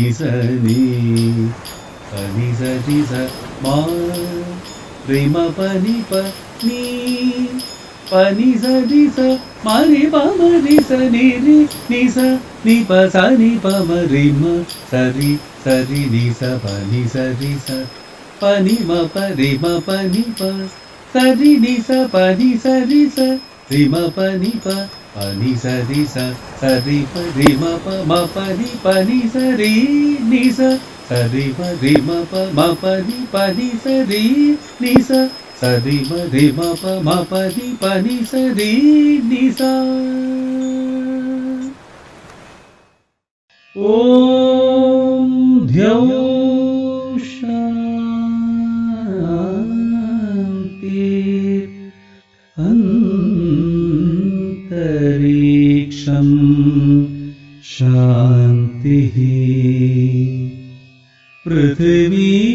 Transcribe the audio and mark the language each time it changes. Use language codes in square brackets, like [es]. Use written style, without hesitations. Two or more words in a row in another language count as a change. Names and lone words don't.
[sa] स नि प नि स रि स म रि म प नि प नि प नि स रि स म रि प म रि स नि रि नि स नि प स नि प म रि म स रि नि स प नि स रि स प नि म प रि म प नि प स रि नि स प नि स रि स रि म प नि प प Pani sari sa sari pa ri ma pa ni sari ni sa sari ma ri ma pa ni sari ni sa sari ma ri ma pa ni sari ni sa. ॐ द्यौ शान्ति अन्तरिक्षं शान्तिः पृथ्वी